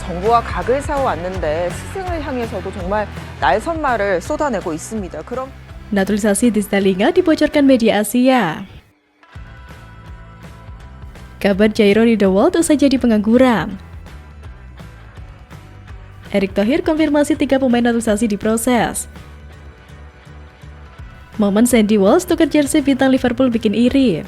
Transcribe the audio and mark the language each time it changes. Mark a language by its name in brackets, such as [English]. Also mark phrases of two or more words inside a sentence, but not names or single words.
[Korean] 정부와 각을 세워왔는데 스승을 향해서도 정말 날선말을 쏟아내고 있습니다. 그럼 [Indonesian] Naturalisasi di Stalinga dibocorkan media Asia. Kabar Jairo Riedewald usai jadi pengangguran. Erick Thohir konfirmasi 3 pemain naturalisasi diproses. Momen Sandy Walsh tukar jersey bintang Liverpool bikin iri.